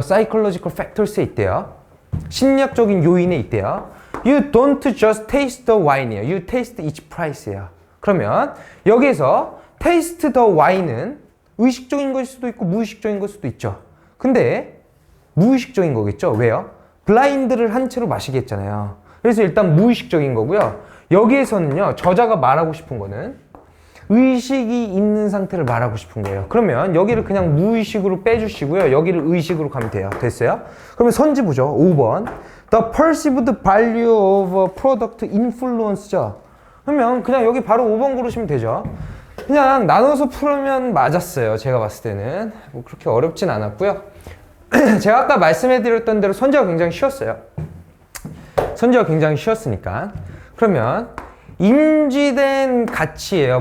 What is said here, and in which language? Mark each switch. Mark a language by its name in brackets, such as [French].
[English] psychological factors [Korean] 에 있대요. 심리학적인 요인에 있대요. [English] You don't just taste the wine이에요. You taste its price예요. [Korean] 그러면 여기에서 [English] taste the wine [Korean] 은 의식적인 것일 수도 있고 무의식적인 것일 수도 있죠. 근데 무의식적인 거겠죠. 왜요? 블라인드를 한 채로 마시게 했잖아요. 그래서 일단 무의식적인 거고요. 여기에서는요, 저자가 말하고 싶은 거는 의식이 있는 상태를 말하고 싶은 거예요. 그러면 여기를 그냥 무의식으로 빼주시고요. 여기를 의식으로 가면 돼요. 됐어요? 그러면 선지 보죠. 5번. [English] The perceived value of a product influence죠. [Korean] 그러면 그냥 여기 바로 5번 고르시면 되죠. 그냥 나눠서 풀면 맞았어요. 제가 봤을 때는. 뭐 그렇게 어렵진 않았고요. 제가 아까 말씀해드렸던 대로 선지가 굉장히 쉬웠어요. 선지가 굉장히 쉬웠으니까. 그러면 인지된 가치예요.